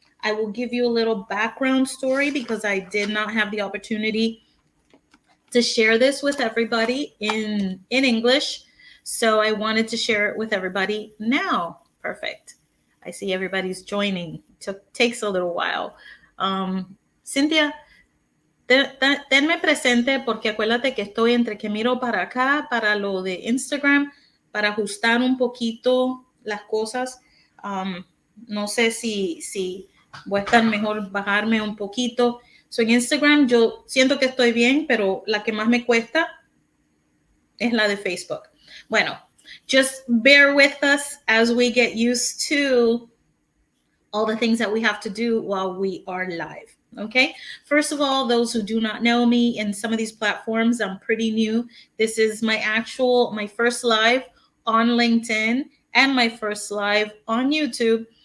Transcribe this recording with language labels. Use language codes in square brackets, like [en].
[en] I will give you a little background story because I did not have the opportunity to share this with everybody in English. So I wanted to share it with everybody now. Perfect. I see everybody's joining. Takes a little while. [es] Cynthia, tenme presente porque acuérdate que estoy entre que miro para acá, para lo de Instagram, para ajustar un poquito las cosas. No sé si voy a estar mejor bajarme un poquito. So en Instagram yo siento que estoy bien, pero la que más me cuesta es la de Facebook. [en] Bueno, just bear with us as we get used to all the things that we have to do while we are live. Okay. First of all, those who do not know me in some of these platforms, I'm pretty new. This is my first live on LinkedIn and my first live on YouTube.